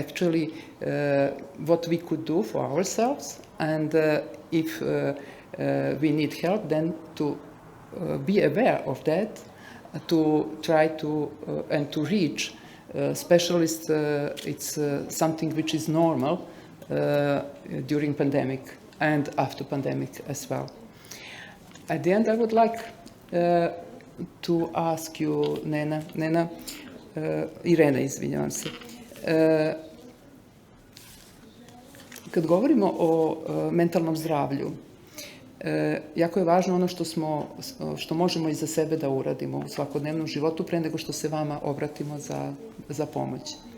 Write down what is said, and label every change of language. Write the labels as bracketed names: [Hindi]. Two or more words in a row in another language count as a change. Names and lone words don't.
[English] we could do for ourselves, and if we need help, then to be aware of that, to try to and to reach specialists. It's something which is normal during pandemic and after pandemic as well. At the end, I would like to ask you, [Serbian] Irena, izvinjavam se. Kad govorimo o mentalnom zdravlju, jako je važno ono što možemo i za sebe da uradimo u svakodnevnom životu pre nego što se vama obratimo za pomoć.